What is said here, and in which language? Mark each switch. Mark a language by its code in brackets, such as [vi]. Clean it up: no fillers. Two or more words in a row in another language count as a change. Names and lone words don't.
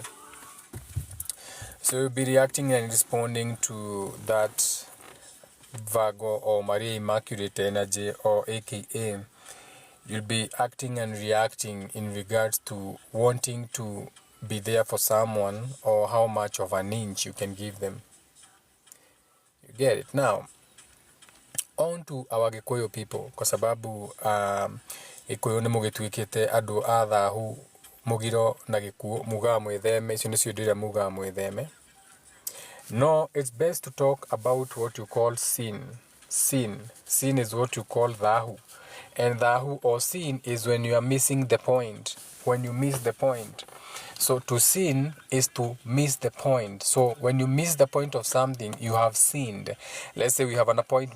[en] So you'll be reacting and responding to that Virgo or Maria Immaculate energy, or aka you'll be acting and reacting in regards to wanting to be there for someone, or how much of an inch you can give them. You get it? Now, on to our Gikuyu people, [sw] kwa sababu [ki] Gikuyu ni mugituikite andu a thahu, mugiro na gikuo muga mwitheme, icio nicio ndira muga mwitheme. [en] No, it's best to talk about what you call sin. Sin is what you call dhahu. And dhahu or sin is when you are missing the point. When you miss the point. So to sin is to miss the point. So when you miss the point of something, you have sinned. Let's say we have an appointment.